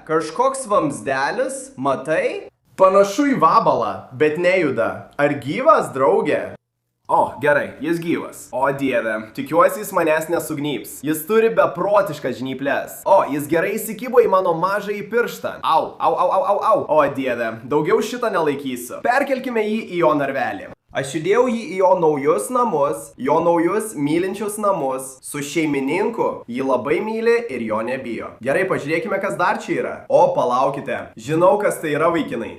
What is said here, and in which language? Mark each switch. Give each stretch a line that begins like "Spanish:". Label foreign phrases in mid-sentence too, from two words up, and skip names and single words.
Lithuanian: Kažkoks vamzdelis? Matai? Panašu į vabalą, bet nejuda. Ar gyvas, draugė? O, gerai, jis gyvas. O dieve, tikiuosi jis manęs nesugnyps. Jis turi beprotiškas žnyplės. O, jis gerai įsikibo į mano mažąjį pirštą. Au, au, au, au, au, au. O dieve, daugiau šitą nelaikysiu. Perkelkime jį į jo narvelį. Aš įdėjau jį į jo naujus namus, jo naujus mylinčius namus, su šeimininku. Jį labai myli ir jo nebijo. Gerai, pažiūrėkime, kas dar čia yra. O, palaukite. Žinau, kas tai yra, vaikinai.